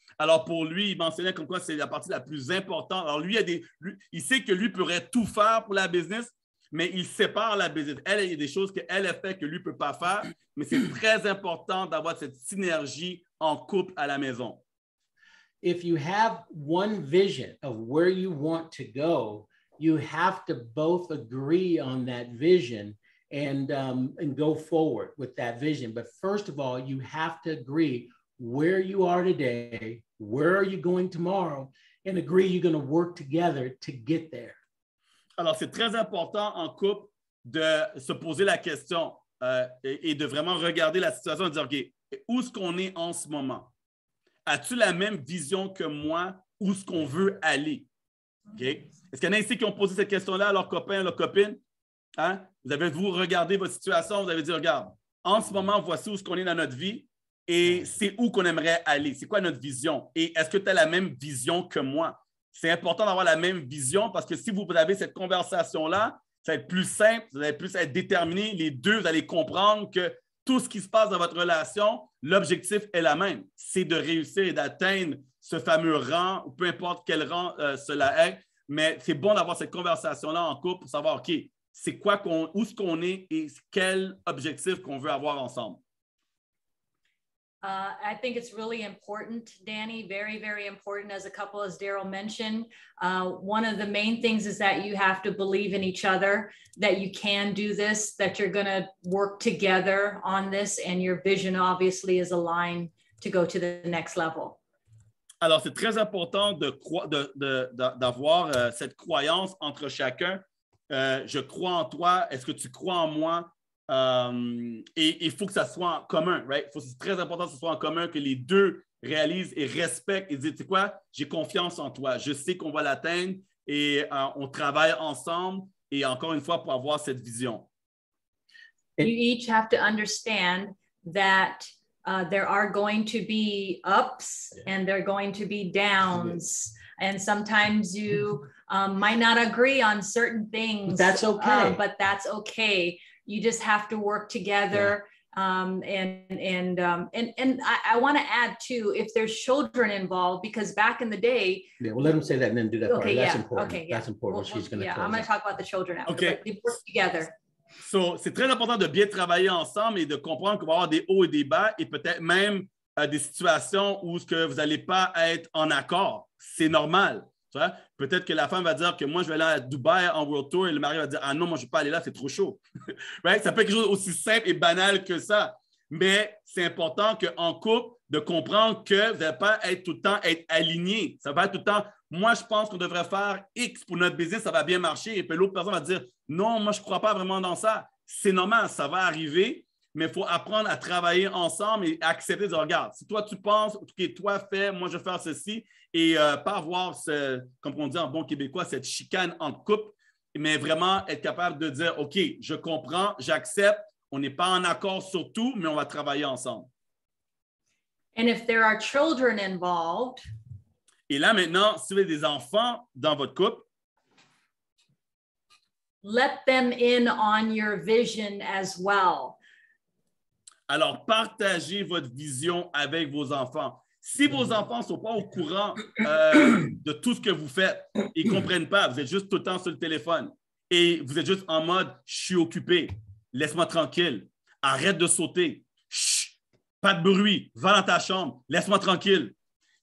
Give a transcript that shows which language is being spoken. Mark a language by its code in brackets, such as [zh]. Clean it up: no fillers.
[fr] Alors pour lui, il mentionnait comme quoi c'est la partie la plus importante. Alors lui, il sait que lui pourrait tout faire pour la business, mais il sépare la business. Elle, il y a des choses qu'elle a fait que lui ne peut pas faire, mais c'est très important d'avoir cette synergie en couple à la maison. [en] If you have one vision of where you want to go, you have to both agree on that vision and go forward with that vision. But first of all, you have to agree where you are today, where are you going tomorrow, and agree you're going to work together to get there. [fr] Alors, c'est très important en couple de se poser la question et de vraiment regarder la situation et de dire, OK, où est-ce qu'on est en ce moment? As-tu la même vision que moi où est-ce qu'on veut aller? Okay? Est-ce qu'il y en a ici qui ont posé cette question-là à leurs copains, à leurs copines? Hein? Vous avez regardé votre situation, vous avez dit, regarde, en ce moment, voici où est-ce qu'on est dans notre vie et c'est où qu'on aimerait aller. C'est quoi notre vision? Et est-ce que tu as la même vision que moi? C'est important d'avoir la même vision parce que si vous avez cette conversation-là, ça va être plus simple, vous allez plus être déterminés. Les deux, vous allez comprendre que tout ce qui se passe dans votre relation, l'objectif est la même. C'est de réussir et d'atteindre ce fameux rang, ou peu importe quel rang cela est. Mais c'est bon d'avoir cette conversation-là en couple pour savoir, OK, c'est quoi où est-ce qu'on est et quel objectif qu'on veut avoir ensemble. [en] I think it's really important, Danny, very, very important as a couple, as Daryl mentioned. One of the main things is that you have to believe in each other, that you can do this, that you're going to work together on this, and your vision obviously is aligned to go to the next level. [fr] Alors, c'est très important d'avoir cette croyance entre chacun. Je crois en toi. Est-ce que tu crois en moi? Et il faut que ça soit en commun, right? C'est très important que ce soit en commun, que les deux réalisent et respectent et disent, tu sais quoi, j'ai confiance en toi, je sais qu'on va l'atteindre et on travaille ensemble et encore une fois pour avoir cette vision. [en] You each have to understand that there are going to be ups and there are going to be downs. And sometimes you might not agree on certain things. But that's okay. But that's okay. You just have to work together. And I want to add too, if there's children involved, because back in the day. Yeah, well, let him say that and then do that part. That's important. Okay, That's important. She's going to. Yeah, I'm going to talk about the children after. Okay. But they work together. [fr] So, c'est très important de bien travailler ensemble et de comprendre qu'il va y avoir des hauts et des bas et peut-être même des situations où que vous n'allez pas être en accord. C'est normal. Tu vois? Peut-être que la femme va dire que moi, je vais aller à Dubaï en World Tour et le mari va dire « Ah non, moi, je ne vais pas aller là, c'est trop chaud. » Right? Ça peut être quelque chose aussi simple et banal que ça. Mais c'est important qu'en couple, de comprendre que vous n'allez pas être tout le temps être aligné. Ça va être tout le temps, moi, je pense qu'on devrait faire X pour notre business, ça va bien marcher. Et puis l'autre personne va dire, non, moi, je ne crois pas vraiment dans ça. C'est normal, ça va arriver, mais il faut apprendre à travailler ensemble et accepter de dire, regarde, si toi, tu penses, OK, toi, fais, moi, je vais faire ceci, et pas avoir, comme on dit en bon québécois, cette chicane entre couples, mais vraiment être capable de dire, OK, je comprends, j'accepte, on n'est pas en accord sur tout, mais on va travailler ensemble. [en] And if there are children involved, [fr] et là, maintenant, si vous avez des enfants dans votre couple, [en] let them in on your vision as well. [fr] Alors, partagez votre vision avec vos enfants. Si vos enfants ne sont pas au courant de tout ce que vous faites, ils ne comprennent pas, vous êtes juste tout le temps sur le téléphone et vous êtes juste en mode « je suis occupé, laisse-moi tranquille, arrête de sauter, chut, pas de bruit, va dans ta chambre, laisse-moi tranquille ».